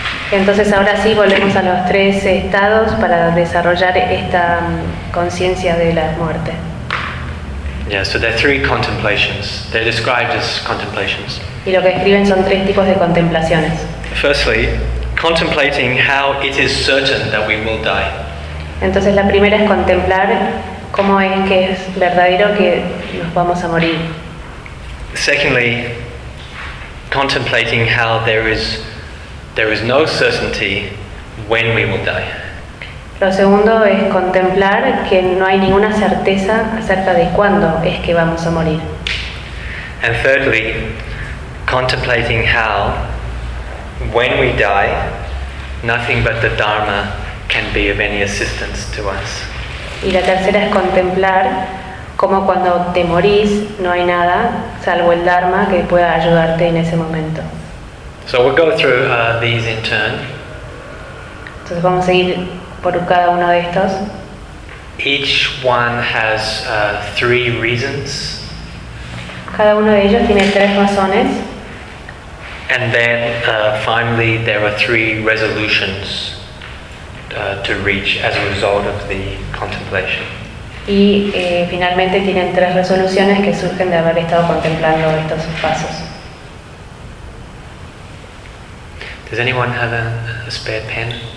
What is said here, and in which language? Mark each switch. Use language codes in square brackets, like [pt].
[es] Entonces ahora sí volvemos a los tres estados para desarrollar esta conciencia de la muerte. [en] Yeah, so there are three contemplations. They're described as contemplations. [es] Y lo que escriben son tres tipos de contemplaciones. [en] Firstly, contemplating how it is certain that we will die. [es] Entonces la primera es contemplar cómo es que es verdadero que nos vamos a morir. [en] Secondly, contemplating how there is no certainty when we will die. [es] Lo segundo es contemplar que no hay ninguna certeza acerca de cuándo es que vamos a morir. [en] And thirdly, contemplating how, when we die, nothing but the Dharma can be of any assistance to us. [es] Y la tercera es contemplar cómo cuando te morís no hay nada salvo el Dharma que pueda ayudarte en ese momento. [en] So we'll go through these in turn. [es] Entonces vamos a ir por cada uno de estos. [en] Each one has three reasons. [es] Cada uno de ellos tiene tres razones. [en] And then finally there are three resolutions to reach as a result of the contemplation. [es] Y finalmente tienen tres resoluciones que surgen de haber estado contemplando estos pasos. [en] Does anyone have a spare pen?